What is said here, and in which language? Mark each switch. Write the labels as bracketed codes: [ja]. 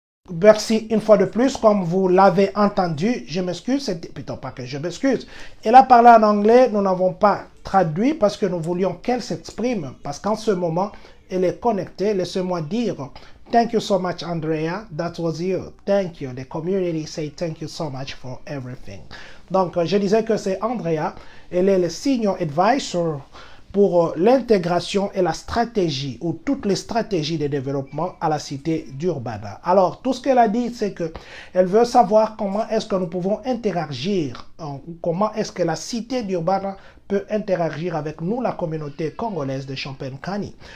[fr] Merci une fois de plus, comme vous l'avez entendu, je m'excuse, plutôt pas que je m'excuse. Elle a parlé en anglais, nous n'avons pas traduit parce que nous voulions qu'elle s'exprime, parce qu'en ce moment, elle est connectée. Laissez-moi dire, [en] thank you so much, Andrea, that was you, thank you. The community say thank you so much for everything. [fr] Donc, je disais que c'est Andrea, elle est le senior advisor pour l'intégration et la stratégie, ou toutes les stratégies de développement à la cité d'Urbana. Alors, tout ce qu'elle a dit, c'est qu'elle veut savoir comment est-ce que nous pouvons interagir, comment est-ce que la cité d'Urbana peut interagir avec nous, la communauté congolaise de Champaign-Kani.